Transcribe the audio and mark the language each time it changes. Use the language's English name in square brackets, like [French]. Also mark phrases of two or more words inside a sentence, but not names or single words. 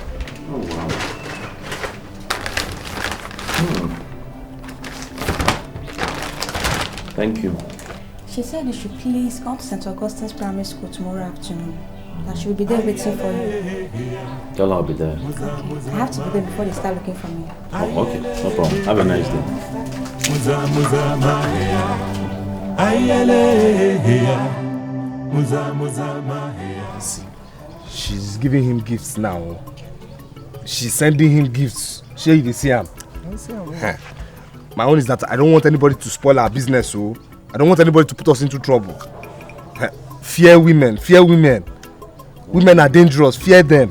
[English] Oh, wow. Thank you. She said you should please come to St. Augustine's Primary School tomorrow afternoon. That she will be there waiting for you. Tell her I'll be there. Okay. I have to be there before they start looking for me. Oh, okay, no problem. Have a nice day. Muza, muza, mahea. Ayele, muza, muza, mahea. See, she's giving him gifts now. She's sending him gifts. Share you see him. My own is that I don't want anybody to spoil our business, so I don't want anybody to put us into trouble. Fear women, fear women. Women are dangerous, fear them.